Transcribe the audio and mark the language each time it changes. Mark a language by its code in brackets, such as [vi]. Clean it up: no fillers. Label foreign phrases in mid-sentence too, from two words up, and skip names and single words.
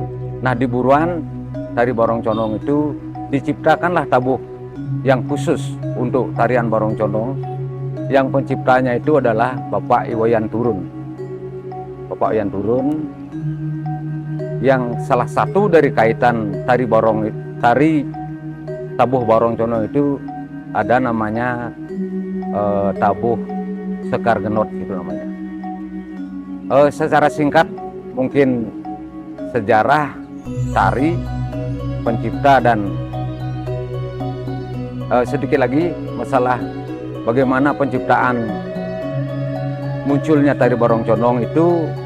[id] Nah, di Buruan tari Barong Condong itu diciptakanlah tabuh yang khusus untuk tarian Barong Condong, yang penciptanya itu adalah Bapak Iwayan Turun. Bapak Iwayan Turun yang salah satu dari kaitan tari tabuh Barong Condong itu ada namanya tabuh Sekar Genot itu namanya. Secara singkat mungkin sejarah tari, pencipta, dan sedikit lagi masalah bagaimana penciptaan munculnya tari Barong Condong itu.